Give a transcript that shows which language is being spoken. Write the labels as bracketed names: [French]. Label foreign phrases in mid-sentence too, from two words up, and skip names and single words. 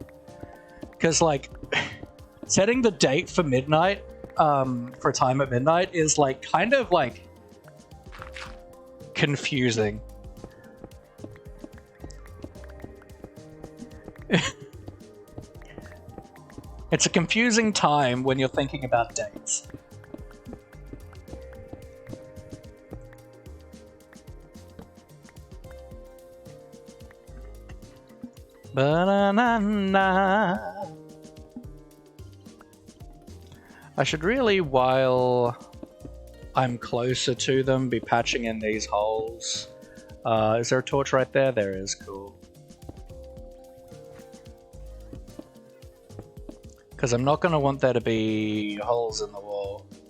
[English] Because like setting the date for midnight, for time at midnight, is like kind of like confusing. It's a confusing time when you're thinking about dates. Ba-na-na-na. I should really, while I'm closer to them, be patching in these holes. Is there a torch right there? There is, cool. Because I'm not going to want there to be holes in the wall.